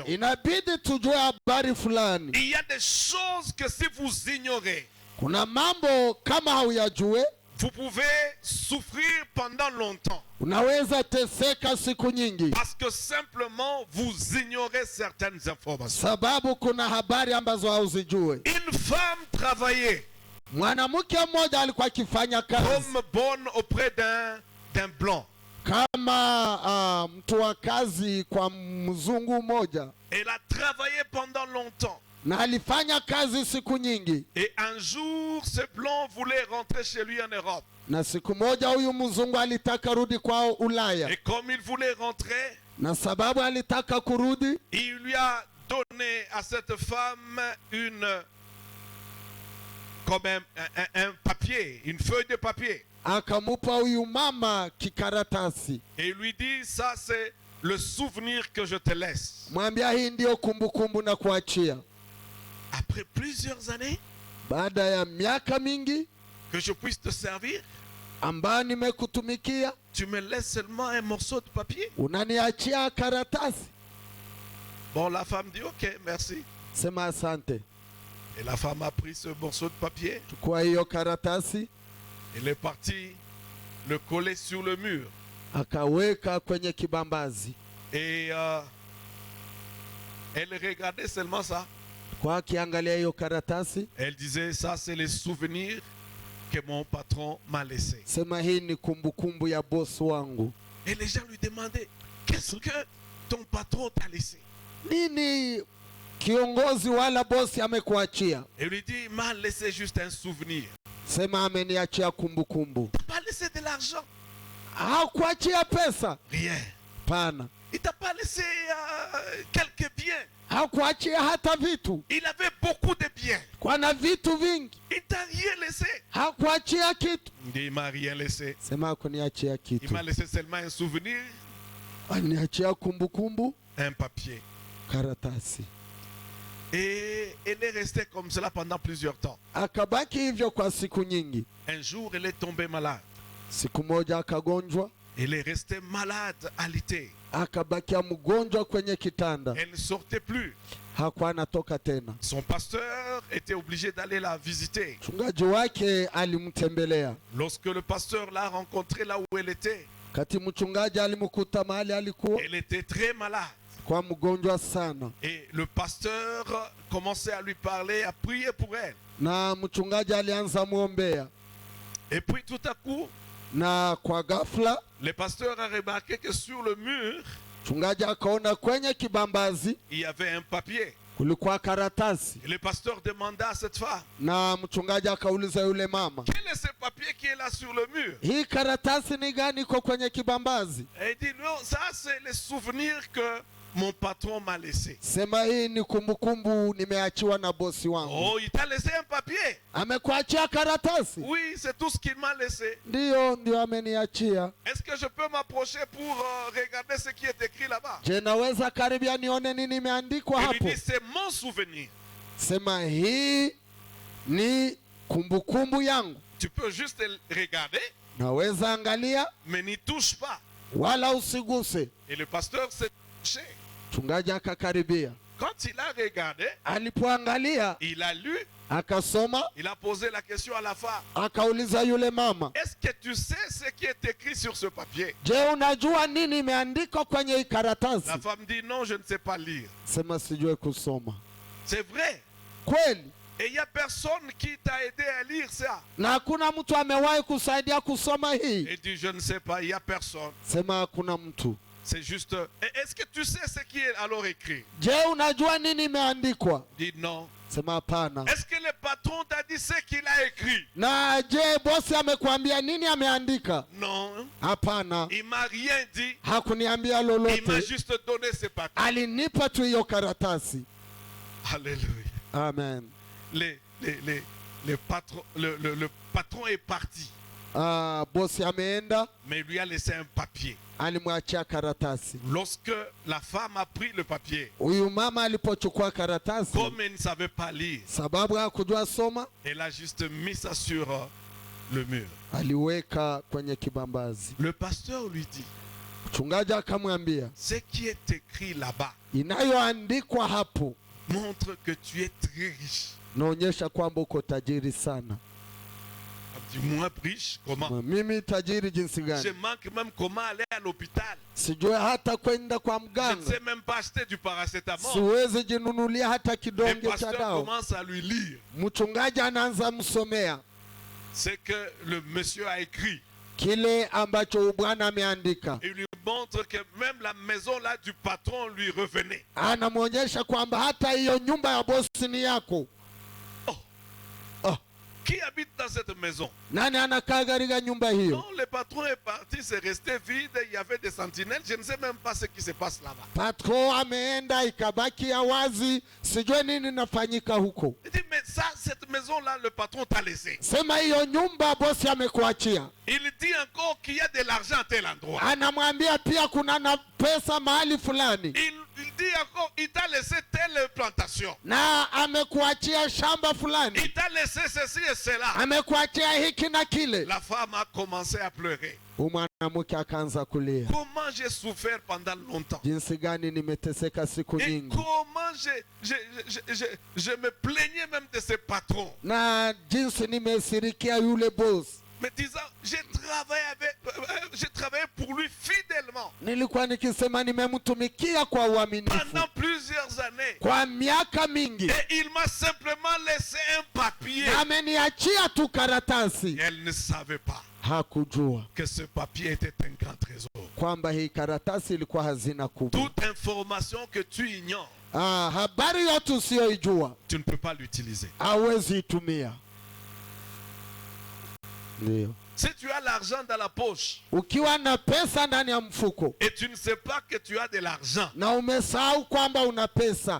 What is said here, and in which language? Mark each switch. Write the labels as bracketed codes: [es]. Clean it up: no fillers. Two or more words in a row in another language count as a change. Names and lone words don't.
[sw] inabidi tujue habari fulani. [fr] Il y a des choses que si vous ignorez, [sw] Kuna mambo kama hauyajue [fr] vous pouvez souffrir pendant longtemps. [sw] unaweza teseka siku nyingi, [fr] Parce que simplement vous ignorez certaines informations. [sw] sababu kuna habari ambazo hauzijue. [fr] Une femme travaillait [sw] Mwanamke mmoja alikuwa akifanya kazi [fr] comme bonne auprès d'un blanc. [sw] kama mtu wa kazi kwa mzungu mmoja, [fr] Elle a travaillé pendant longtemps. [sw] na alifanya kazi siku nyingi, [fr] Et un jour, ce blanc voulait rentrer chez lui en Europe. [sw] na siku moja huyu mzungu alitaka rudi kwao Ulaya, [fr] Et comme il voulait rentrer, [sw] na sababu alitaka kurudi, [fr] il lui a donné à cette femme comme un papier, une feuille de papier. [sw] akamupa huyu mama kikaratasi, [fr] Et il lui dit, ça c'est le souvenir que je te laisse. [sw] mwambia hii ndio kumbukumbu na kuachia. [fr] Après plusieurs années, [sw] Baada ya miaka mingi [fr] que je puisse te servir, [sw] ambayo nimekutumikia, [fr] tu me laisses seulement un morceau de papier. [sw] unaniachia karatasi? [fr] Bon, la femme dit, ok, merci. [sw] Sema asante. [fr] Et la femme a pris ce morceau de papier. [sw] Chukua hiyo karatasi, [fr] Elle est partie le coller sur le mur. [sw] akaweka kwenye kibambazi. [fr] Et elle regardait seulement ça. [sw] Kwa akiangalia hiyo karatasi, [fr] Elle disait, ça c'est les souvenirs que mon patron m'a laissés. [sw] sema hii ni kumbukumbu ya bosi wangu. [fr] Et les gens lui demandaient, qu'est-ce que ton patron t'a laissé? [sw] Nini kiongozi wala bosi amekuachia? [fr] Et lui dit, il m'a laissé juste un souvenir. [sw] Sema ameniachia kumbukumbu. [fr] Il t'a pas laissé de l'argent. [sw] Hakuachia pesa? [fr] Rien. [sw] Pana. [fr] Il t'a pas laissé quelques biens. [sw] Hakuachia hata vitu, [fr] Il avait beaucoup de biens. [sw] kwa na vitu vingi. [fr] Il t'a rien laissé. [sw] Hakuachia kitu. [fr] Il dit, il m'a rien laissé. [sw] Sema hakuniachia [fr] Il [sw] kitu, [fr] m'a laissé seulement un souvenir, [sw] aliniachia kumbukumbu, [fr] un papier. [sw] karatasi. [fr] Et elle est restée comme cela pendant plusieurs temps. [sw] Akabaki hivyo kwa siku nyingi. [fr] Un jour, elle est tombée malade. [sw] Siku moja akagonjwa, [fr] Elle est restée malade, alitée. [sw] akabakia mgonjwa kwenye kitanda, [fr] Elle ne sortait plus. [sw] hakuwa anatoka tena. [fr] Son pasteur était obligé d'aller la visiter. [sw] Mchungaji wake alimtembelea. [fr] Lorsque le pasteur l'a rencontrée là où elle était, [sw] Kati mchungaji alimkuta mahali alikuwa, [fr] elle était très malade. [sw] kwa mgonjwa sana, [fr] Et le pasteur commençait à lui parler, à prier pour elle. [sw] na mchungaji alianza muombea, [fr] Et puis tout à coup, [sw] na kwa ghafla [fr] le pasteur a remarqué que sur le mur, [sw] mchungaji akaona kwenye kibambazi [fr] il y avait un papier. [sw] kulikuwa karatasi, [fr] Et le pasteur demanda à cette femme, [sw] na mchungaji akauliza yule mama, [fr] quel est ce papier qui est là sur le mur? [sw] hii karatasi ni gani iko kwenye kibambazi? [fr] Et il dit, non, ça c'est les souvenirs que mon patron m'a laissé. [sw] Sema hii ni kumbukumbu nimeachiwa na bosi wangu. [fr] Oh, il t'a laissé un papier? [sw] Amekuachia karatasi? [fr] Oui, c'est tout ce qu'il m'a laissé. [sw] Ndio ameniachia. [fr] Est-ce que je peux m'approcher pour regarder ce qui est écrit là-bas? [sw] Je naweza karibia nione nini imeandikwa [fr] Il lui [sw] hapo? [fr] dit, c'est mon souvenir. [sw] Sema hii ni kumbukumbu yangu. [fr] Tu peux juste regarder, [sw] Naweza angalia [fr] mais n'y touche pas. [sw] wala usiguse. [fr] Et le pasteur s'est touché. [sw] Mchungaji akakaribia. [fr] Quand il a regardé, [sw] Alipoangalia [fr] il a lu, [sw] akasoma, [fr] il a posé la question à la femme. [sw] akauliza yule mama, [fr] Est-ce que tu sais ce qui est écrit sur ce papier? [sw] je, unajua nini imeandikwa kwenye hii karatasi? [fr] La femme dit, non, je ne sais pas lire. [sw] Sema sijue kusoma. [fr] C'est vrai. [sw] Kweli [fr] Et il n'y a personne qui t'a aidé à lire ça. [sw] na hakuna mtu amewahi kusaidia kusoma hii. [fr] Et dit, je ne sais pas, il n'y a personne. [sw] Sema hakuna mtu. [fr] C'est juste... Est-ce que tu sais ce qui est alors écrit? [sw] Je, unajua nini imeandikwa? [fr] Dit non. [sw] Sema hapana. [fr] Est-ce que le patron t'a dit ce qu'il a écrit? [sw] Na je, bosi amekuambia nini ameandika? [fr] Non. [sw] Hapana. [fr] Il m'a rien dit. [sw] Hakuniambia [fr] Il m'a [sw] lolote. [fr] juste donné ce papier. [sw] Alinipa tu hiyo karatasi. [fr] Alléluia. [sw] Amen. [fr] Le patron est parti. [sw] Bosi ameenda, [fr] Mais il lui a laissé un papier. [sw] alimwachia karatasi. [fr] Lorsque la femme a pris le papier, [sw] Huyu mama alipochukua karatasi, [fr] comme elle ne savait pas lire, [sw] sababu hakujua soma, [fr] elle a juste mis ça sur le mur. [sw] aliweka kwenye kibambazi. [fr] Le pasteur lui dit, [sw] Mchungaji akamwambia, [fr] ce qui est écrit là-bas [sw] inayoandikwa hapo [fr] montre que tu es très riche. [sw] naonyesha kwamba uko tajiri sana. [fr] Du moins riche, comment? [sw] Mimi tajiri jinsi [fr] Je [sw] gani? [fr] manque même comment aller à l'hôpital. [sw] Sijue hata kwenda kwa [fr] Je ne [sw] mganga. [fr] sais même pas acheter du paracétamol. [sw] Siwezi jinunulia hata [fr] Le [sw] kidonge cha [fr] pasteur [sw] dawa. [fr] commence à lui lire [sw] Mchungaji anaanza msomea [fr] ce que le monsieur a écrit. [sw] kile ambacho bwana ameandika. [fr] Il lui montre que même la maison là du patron lui revenait. [sw] Anamwonyesha kwamba hata hiyo nyumba ya bosi ni yako. [fr] Qui habite dans cette maison? [sw] Nani anakaa katika nyumba hiyo? [fr] Non, le patron est parti, c'est resté vide, il y avait des sentinelles, je ne sais même pas ce qui se passe là-bas. [sw] Patron ameenda ikabaki ya wazi, sijue nini nafanyika huko. [fr] Il dit, mais ça, cette maison-là, le patron t'a laissé. [sw] Sema hiyo nyumba bosi amekuachia. [fr] Il dit encore qu'il y a de l'argent à tel endroit. [sw] Anamwambia pia kuna na pesa mahali fulani. [fr] Il dit encore, il t'a laissé telle plantation. [sw] Na amekuachia shamba fulani. [fr] Il t'a laissé ceci et cela. [sw] Amekuachia hiki na kile. [fr] La femme a commencé à pleurer. [sw] Mwanamke akaanza kulia. [fr] Comment j'ai souffert pendant longtemps. [sw] Jinsi gani nimeteseka siku [fr] Et [sw] nyingi. [fr] comment je me plaignais même de ce patron. [sw] Na jinsi nimesirikia yule boss. [fr] Mais disant, j'ai travaillé pour lui fidèlement. [sw] Nilikuwa nikisema nimemtumikia kwa uaminifu [fr] Pendant plusieurs années. [sw] kwa miaka mingi. [fr] Et il m'a simplement laissé un papier. [sw] Na ameniachia tu karatasi. [fr] Et elle ne savait pas [sw] Hakujua [fr] que ce papier était un grand trésor. [sw] kwamba hii karatasi ilikuwa hazina kubwa. [fr] Toute information que tu ignores, [sw] Habari yote usiyoijua [fr] tu ne peux pas l'utiliser. [sw] hawezi itumia. Ndio. [fr] Si tu as l'argent dans la poche [sw] Ukiwa na pesa ndani ya mfuko [fr] et tu ne sais pas que tu as de l'argent, [sw] na umesahau kwamba una pesa,